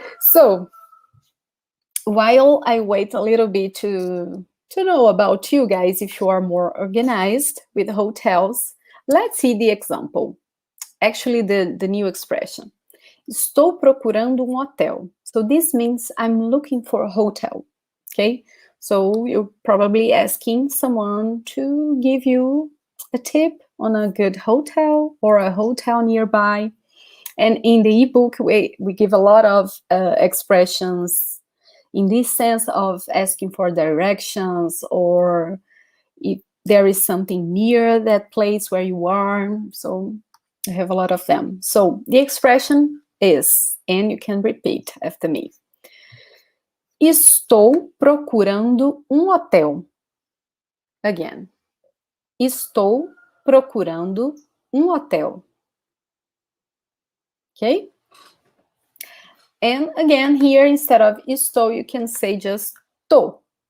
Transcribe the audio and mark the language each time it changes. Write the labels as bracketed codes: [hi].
[en] So, while I wait a little bit to know about you guys, if you are more organized with hotels, let's see the example. Actually, the new expression. [pt] Estou procurando hotel. [en] So this means I'm looking for a hotel. Okay, so you're probably asking someone to give you a tip on a good hotel or a hotel nearby. And in the ebook, we give a lot of expressions in this sense of asking for directions, or if there is something near that place where you are. So I have a lot of them. So the expression is, and you can repeat after me. [pt] Estou procurando hotel. [en] Again. [pt] Estou procurando hotel. [en] Okay? And again, here, instead of estou, you can say just tô.